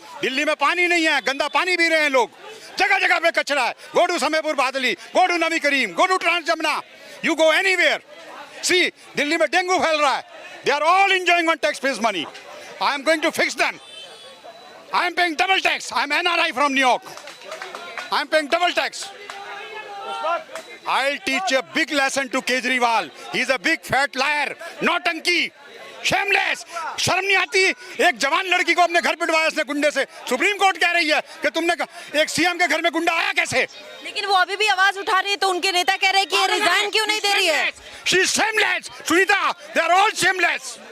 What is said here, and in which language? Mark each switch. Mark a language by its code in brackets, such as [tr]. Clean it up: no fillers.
[hi] दिल्ली में पानी नहीं है, गंदा पानी पी रहे हैं लोग, जगह जगह पे कचरा है। [en] Go to Samaypur Badli, go to Nabi Karim, go to trans Jamuna, you go anywhere. [hi] See, Delhi में डेंगू फैल रहा है। [en] They are all enjoying on taxpayers' money. I am going to fix them. I am paying double tax. I am NRI from New York. I am paying double tax. I'll teach a big lesson to Kejriwal. He is a big fat liar, nautanki. [hi] Shameless, शर्म नहीं आती। एक जवान लड़की को अपने घर पिटवाया इसने गुंडे से। सुप्रीम कोर्ट कह रही है कि तुमने एक सीएम के घर में गुंडा आया कैसे? लेकिन वो अभी भी आवाज उठा रही है, तो उनके नेता कह रहे हैं कि ये रिजाइन क्यों नहीं दे रही है? [en] She is shameless, Sunita, they are all shameless.